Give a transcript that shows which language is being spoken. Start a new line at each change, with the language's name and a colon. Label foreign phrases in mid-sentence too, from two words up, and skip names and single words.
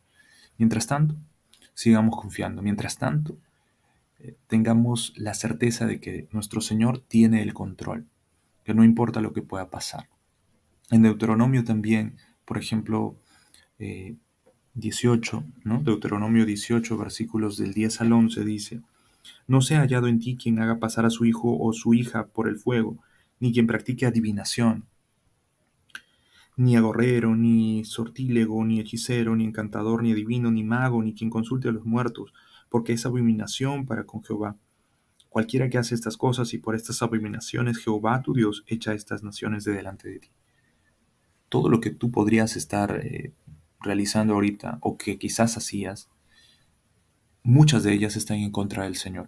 Spanish: Mientras tanto, sigamos confiando. Mientras tanto, tengamos la certeza de que nuestro Señor tiene el control, que no importa lo que pueda pasar. En Deuteronomio también, por ejemplo, 18, ¿no? Deuteronomio 18, versículos del 10 al 11 dice, no sea hallado en ti quien haga pasar a su hijo o su hija por el fuego, ni quien practique adivinación, ni agorrero, ni sortílego, ni hechicero, ni encantador, ni adivino, ni mago, ni quien consulte a los muertos, porque es abominación para con Jehová. Cualquiera que hace estas cosas y por estas abominaciones Jehová tu Dios echa estas naciones de delante de ti. Todo lo que tú podrías estar realizando ahorita o que quizás hacías, muchas de ellas están en contra del Señor.